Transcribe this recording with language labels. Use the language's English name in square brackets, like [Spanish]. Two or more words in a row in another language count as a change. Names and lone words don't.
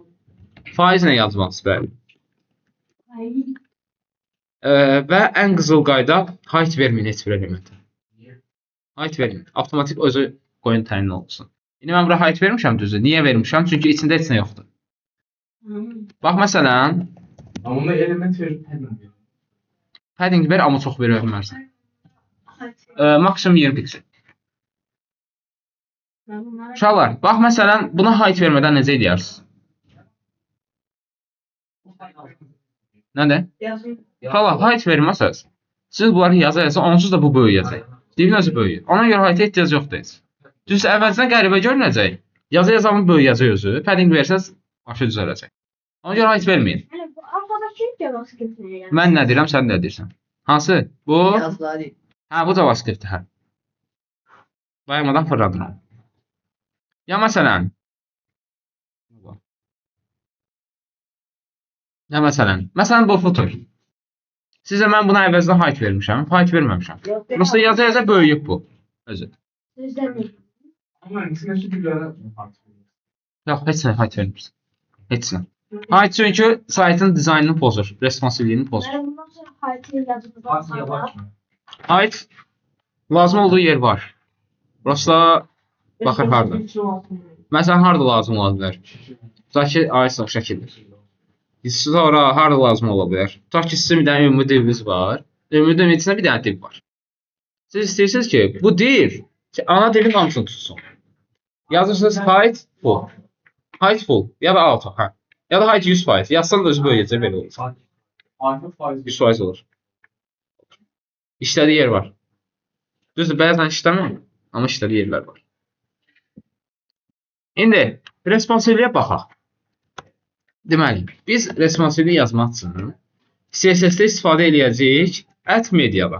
[Azerbaijani] Faiz nə yazmalısınız? Bəli. Və ən qızıl qayda height verməyin heç bir elementə. Height verməyin. Avtomatik özü qoyun təyin olsun. İndi mən bura height vermişəm düzdür. Niyə vermişəm? Çünki içində heç nə yoxdur. Bax məsələn, [Turkish] ama onda element verip hemen veriyor. [Azerbaijani] padding ver amma çox verə bilmərsən. Maksimum 20 piksel. Uşaqlar, bax məsələn, buna height vermədən necə edərsiniz? Nədir? Uşaqlar, height verməsəz, siz bunları yaza onsuz da bu böyüyəcək. Divin özü böyüyür. Ona görə height ehtiyac yoxdur heç. Düz əvvəlcədən qəribə görünəcək. Yaza bunu böyüyəcək özü. Padding versəz, başı düzələcək. Ona görə height verməyin. [Turkish] Yani bu arkadaş kim JavaScript ne yani? [Azerbaijani] Mən nə deyirəm, sən nə deyirsən? Hansı? Bu? Yazılar. Hə, bu JavaScript-dir, hə. Bayamadan fırladıram. Ya məsələn. Ya məsələn bu footer. Sizə mən buna əvəzinə height vermişəm, height verməmişəm. Prosta yaza böyüyüb bu özü. [Turkish] Sizden mi? Ama içine şu bir ara [Azerbaijani] Yox, heç nə height vermirsən. Heç nə. Height çünki saytın dizaynını pozur, responsivliyini pozur. [Turkish] Yani bundan sonra hayatını yazıp az yavaş mı? [Azerbaijani] Height lazım olduğu yer var. Prosta baxır harda. Məsələn, harda lazım ola bilər? Tutaq ki, AES şəkildir. Sonra harda lazım ola bilər? Tutaq ki, sizin bir dənə ümumi diviniz var. Ümumi divin içində bir dənə div var. Siz istəyirsiniz ki, bu div ana divin hamısını tutsun. Yazırsınız [English] height full. Height full [Azerbaijani] ya da auto. Hə. Ya da height 100%. Yazsan da özü böyüyəcək belə olur. Artı faiz 100% olur. İşlədiyi yer var. Düzdür, bəzən işləmir, amma işlədiyi yerlər var. İndi responsivliyə baxaq. Deməli, biz responsivlik yazmaq üçün CSS-də istifadə edəcəyik @mediadan.